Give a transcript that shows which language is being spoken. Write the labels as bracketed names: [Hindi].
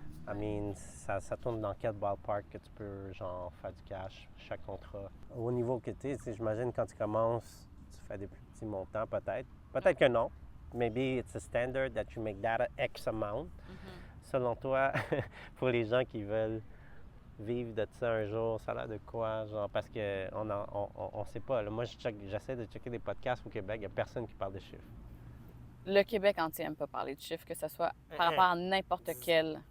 [English] I mean, [French] ça tourne dans quel ballpark que tu peux genre faire du cash, chaque contrat? Au niveau que tu sais, j'imagine quand tu commences, tu fais des plus petits montants peut-être. Peut-être que non. [English] Maybe it's a standard that you make that X amount. [French] Selon toi, pour les gens qui veulent vivre de ça un jour, ça a l'air de quoi? Genre, parce qu'on sait pas. Là, moi, j'essaie de checker des podcasts au Québec, il n'y a personne qui parle de chiffres. Le Québec entier n'aime pas parler de chiffres, que ce soit par rapport à n'importe quel...